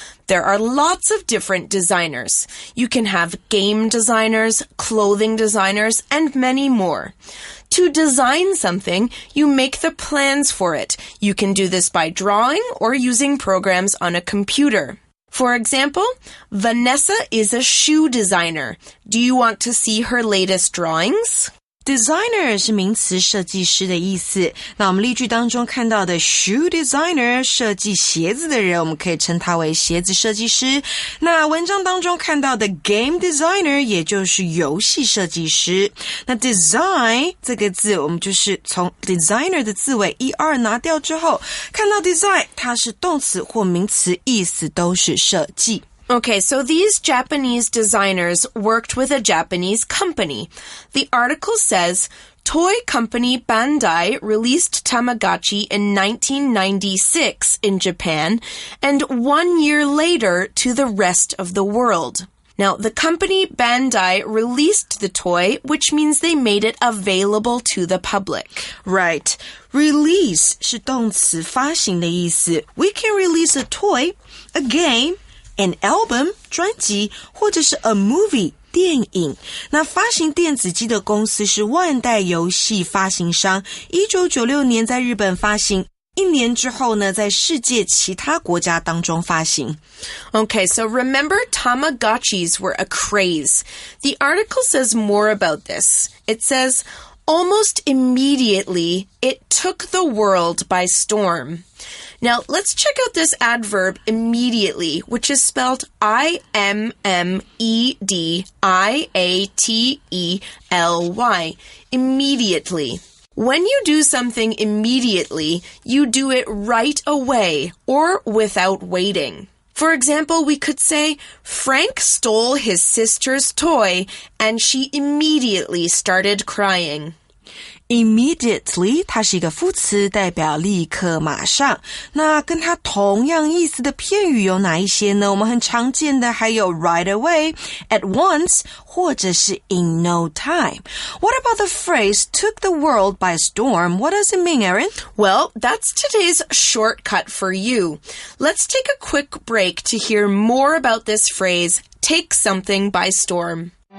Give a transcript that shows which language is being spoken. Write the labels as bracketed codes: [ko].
[en] There are lots of different designers. You can have game designers, clothing designers, and many more. To design something, you make the plans for it. You can do this by drawing or using programs on a computer. For example, Vanessa is a shoe designer. Do you want to see her latest drawings? [zh] Designer 是名词设计师的意思那我们例句当中看到的 shoe designer 设计鞋子的人我们可以称他为鞋子设计师那文章当中看到的 game designer 也就是游戏设计师那 design 这个字我们就是从 designer 的字尾 er 拿掉之后看到 design 它是动词或名词意思都是设计 [en] Okay, so these Japanese designers worked with a Japanese company. The article says, toy company Bandai released Tamagotchi in 1996 in Japan and 1 year later to the rest of the world. Now, the company Bandai released the toy, which means they made it available to the public. Right. [zh] Release 是动词发行的意思 [en] We can release a toy, a game,An album [zh] 专辑或者是 a movie 电影那发行电子机的公司是万代游戏发行商1996年在日本发行1年之后呢在世界其他国家当中发行 [en] Okay, so remember Tamagotchis were a craze. The article says more about this. It says, almost immediately, it took the world by storm.Now, let's check out this adverb immediately, which is spelled I-M-M-E-D-I-A-T-E-L-Y, immediately. When you do something immediately, you do it right away or without waiting. For example, we could say, Frank stole his sister's toy and she immediately started crying. [zh] Immediately 它是一个副词，代表立刻马上。那跟它同样意思的片语有哪一些呢？我们很常见的还有 [en] right away, at once [zh] 或者是 [en] in no time. What about the phrase took the world by storm? What does it mean, Erin? Well, that's today's shortcut for you. Let's take a quick break to hear more about this phrase, take something by storm.